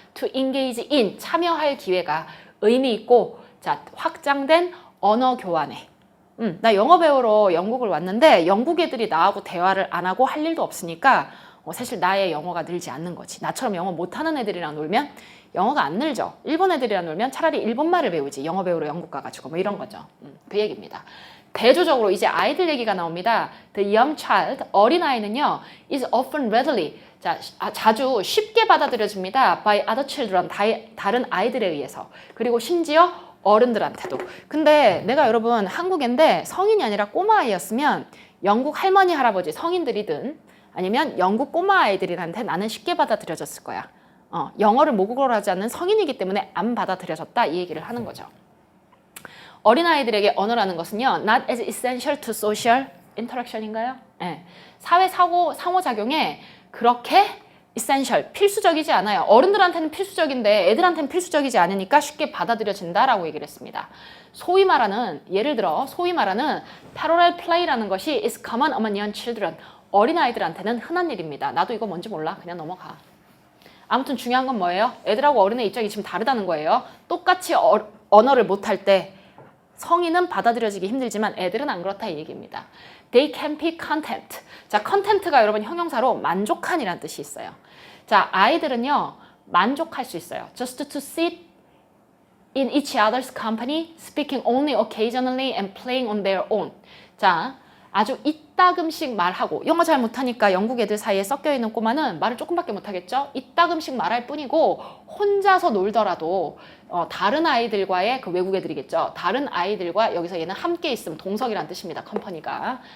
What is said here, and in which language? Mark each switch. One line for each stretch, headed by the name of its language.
English: to engage in,
Korean: 참여할 기회가 의미 있고 자 확장된 언어 교환에 나 영어 배우러 영국을 왔는데 영국 애들이 나하고 대화를 안 하고 할 일도 없으니까 사실 나의 영어가 늘지 않는 거지. 나처럼 영어 못하는 애들이랑 놀면 영어가 안 늘죠. 일본 애들이랑 놀면 차라리 일본말을 배우지. 영어 배우러 영국 가가지고 뭐 이런 거죠. 그 얘기입니다. 대조적으로 이제 아이들 얘기가 나옵니다.
English: The young child,
Korean: 어린아이는요
English: is often readily,
Korean: 자주 쉽게 받아들여집니다.
English: by other children,
Korean: 다른 아이들에 의해서. 그리고 심지어 어른들한테도. 근데 내가 여러분 한국인데 성인이 아니라 꼬마 아이였으면 영국 할머니, 할아버지, 성인들이든 아니면 영국 꼬마 아이들한테 나는 쉽게 받아들여졌을 거야. 영어를 모국어로 하지 않는 성인이기 때문에 안 받아들여졌다 이 얘기를 하는 거죠. 어린아이들에게 언어라는 것은요
English: not as essential to social interaction
Korean: 인가요? 네. 사회 상호작용에 그렇게 essential, 필수적이지 않아요. 어른들한테는 필수적인데 애들한테는 필수적이지 않으니까 쉽게 받아들여진다라고 얘기를 했습니다. 소위 말하는 예를 들어 소위 말하는 parallel play라는 것이
English: is common among young children.
Korean: 어린아이들한테는 흔한 일입니다. 나도 이거 뭔지 몰라. 그냥 넘어가. 아무튼 중요한 건 뭐예요? 애들하고 어른의 입장이 지금 다르다는 거예요. 똑같이 언어를 못할 때 성인은 받아들여지기 힘들지만 애들은 안 그렇다 이 얘기입니다.
English: They can be content.
Korean: 자, content가 여러분 형용사로 만족한이라는 뜻이 있어요. 자, 아이들은요 만족할 수 있어요.
English: Just to sit in each other's company, speaking only occasionally and playing on their own.
Korean: 자, 아주 이따금씩 말하고 영어 잘 못하니까 영국 애들 사이에 섞여있는 꼬마는 말을 조금밖에 못하겠죠? 이따금씩 말할 뿐이고 혼자서 놀더라도 다른 아이들과의 그 외국 애들이겠죠? 다른 아이들과 여기서 얘는 함께 있음, 동석이란 뜻입니다. 컴퍼니가.